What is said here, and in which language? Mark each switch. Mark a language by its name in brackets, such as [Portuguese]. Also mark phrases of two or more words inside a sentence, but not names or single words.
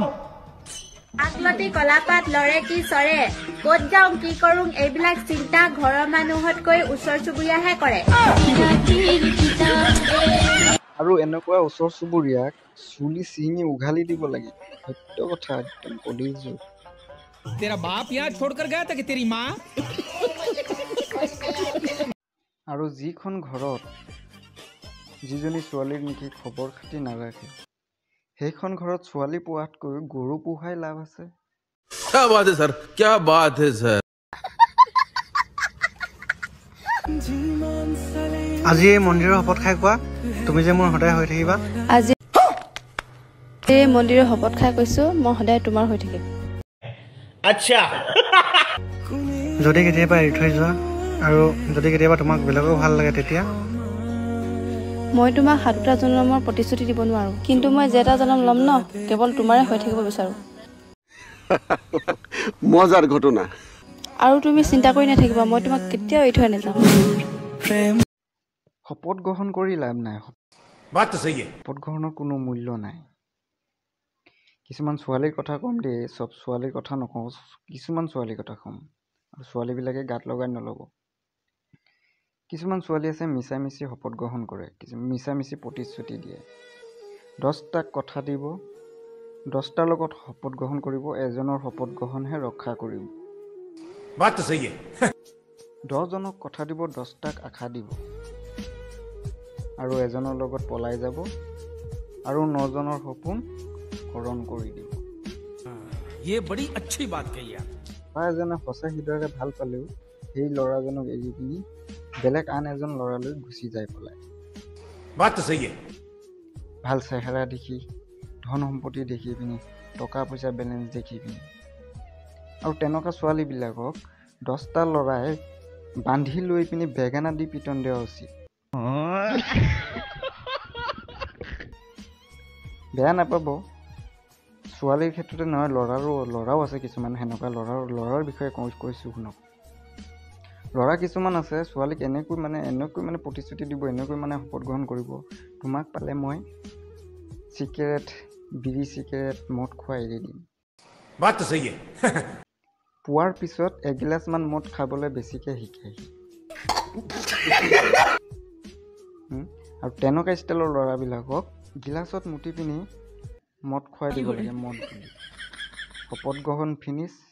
[Assamese] আকলতি কলাপাত লৰে কি চৰে ক'ত যাওঁ কি কৰোঁ এইবিলাক চিন্তা ঘৰৰ মানুহতকৈ ওচৰ চুবুৰীয়াহে কৰে। আৰু এনেকুৱা ওচৰ চুবুৰীয়াক চুলি ছিঙি উঘালি দিব লাগে। সত্য কথা একদম কলিৰ যুগ। [Hindi] तेरा बाप यहाँ छोड़कर गया था कि तेरी माँ? [Assamese] আৰু যিখন ঘৰত যিজনী ছোৱালীৰ নেকি খবৰ খাতি নাৰাখে সেইখন ঘৰত ছোৱালী পোৱাতকৈ গৰু পোহাই লাভ আছে। [Hindi] क्या बात है सर, क्या बात है सर। [Assamese] আজি এই মন্দিৰৰ শপত খাই কোৱা তুমি যে মোৰ সদায় হৈ থাকিবা। আজি এই মন্দিৰৰ শপত খাই কৈছো মই সদায় তোমাৰ হৈ থাকিম। যদি কেতিয়াবা এৰি থৈ যোৱা আৰু যদি কেতিয়াবা তোমাক বেলেগো ভাল লাগে তেতিয়া মই তোমাক 7টা জন্মৰ প্ৰতিশ্ৰুতি দিব নোৱাৰো, কিন্তু মই যেটা জন্ম ল'ম ন কেৱল তোমাৰে হৈ থাকিব বিচাৰো। মজাৰ ঘটনা। আৰু তুমি চিন্তা কৰি নাথাকিবা, মই তোমাক কেতিয়াও এৰি থৈ নাযাম। শপত গ্ৰহণ কৰি লাভ নাই। [Hindi] बात तो सही है। [Assamese] শপত গ্ৰহণৰ কোনো মূল্য নাই। কিছুমান ছোৱালীৰ কথা ক'ম দেই, চব ছোৱালীৰ কথা নকওঁ, কিছুমান ছোৱালীৰ কথা ক'ম আৰু ছোৱালীবিলাকে গাত লগাই নল'ব। কিছুমান ছোৱালী আছে মিছামিছি শপত গ্ৰহণ কৰে, মিছামিছি প্ৰতিশ্ৰুতি দিয়ে। 10টাক কথা দিব, 10টাৰ লগত শপত গ্ৰহণ কৰিব, এজনৰ শপত গ্ৰহণহে ৰক্ষা কৰিব। [Hindi] बात तो सही है। [Assamese] 10জনক কথা দিব, 10টাক আশা দিব আৰু এজনৰ লগত পলাই যাব আৰু 9জনৰ সপোন হৰণ কৰি দিব। [Hindi] ये बड़ी अच्छी बात कही आप। [Assamese] বা এজনে সঁচা হৃদয়েৰে ভাল পালেও সেই ল'ৰাজনক এৰি পিনি বেলেগ আন এজন ল'ৰালৈ গুচি যায় পলাই। [Hindi] बात तो सही है। [Assamese] ভাল চেহেৰা দেখি, ধন সম্পত্তি দেখি পিনি, টকা পইচা বেলেঞ্চ দেখি পিনি। আৰু তেনেকুৱা ছোৱালীবিলাকক 10টা ল'ৰাই বান্ধি লৈ পিনি বেঙেনা দি পিটন দিয়া উচিত। বেয়া নাপাব, ছোৱালীৰ ক্ষেত্ৰতে নহয়, ল'ৰাও আছে কিছুমান সেনেকুৱা। ল'ৰাৰ বিষয়ে কৈছোঁ শুনক। ল'ৰা কিছুমান আছে ছোৱালীক এনেকৈ মানে প্ৰতিশ্ৰুতি দিব, এনেকৈ মানে শপত গ্ৰহণ কৰিব, তোমাক পালে মই চিগাৰেট, বিড়ি চিগাৰেট, মদ খোৱা এৰি দিম। [Hindi] बात तो सही है। [Assamese] পোৱাৰ পিছত এগিলাচমান মদ খাবলৈ বেছিকৈ শিকাই। আৰু তেনেকুৱা ষ্টাইলৰ ল'ৰাবিলাকক গিলাচত মুতি পিনি মদ খুৱাই দিব লাগে, মদ বুলি। শপত গ্ৰহণ ফিনিছ।